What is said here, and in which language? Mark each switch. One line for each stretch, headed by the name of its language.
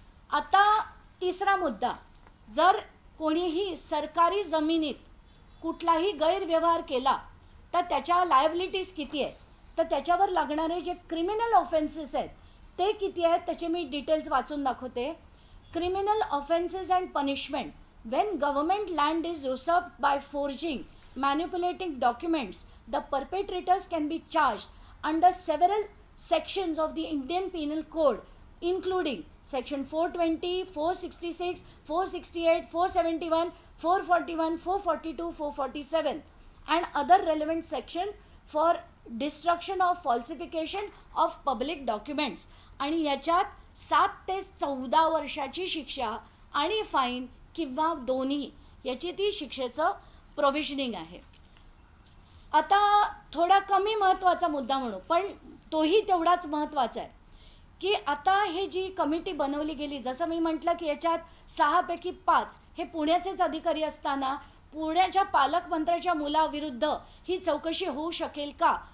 Marathi: आता तिसरा मुद्दा, जर कोणीही सरकारी जमिनीत कुठलाही गैरव्यवहार केला तर त्याच्या लायबिलिटीज किती आहेत, तर त्याच्यावर लागणारे जे क्रिमिनल ऑफेन्सेस आहेत ते किती आहेत त्याचे मी डिटेल्स वाचून दाखवते.
English: Criminal offences and punishment when government land is usurped by forging, manipulating documents, the perpetrators can be charged under several sections of the Indian Penal Code, including section 420, 466, 468, 471, 441, 442, 447 and other relevant section for destruction of falsification of public documents.
Marathi: आणि याच्यात 7 ते 14 वर्षाची शिक्षा आणि fine किंवा दोन्ही याची ती शिक्षेचं प्रोव्हिजनिंग आहे. आता थोडा कमी महत्त्वाचा मुद्दा म्हणू पण तोही तेवढाच महत्त्वाचा आहे की आता हे जी कमिटी बनवली गेली, जसं मी म्हटलं की याच्यात 6 पैकी 5 हे पुण्याचेच अधिकारी असताना पुण्याच्या पालकमंत्र्याच्या मुलाविरुद्ध ही चौकशी होऊ शकेल का?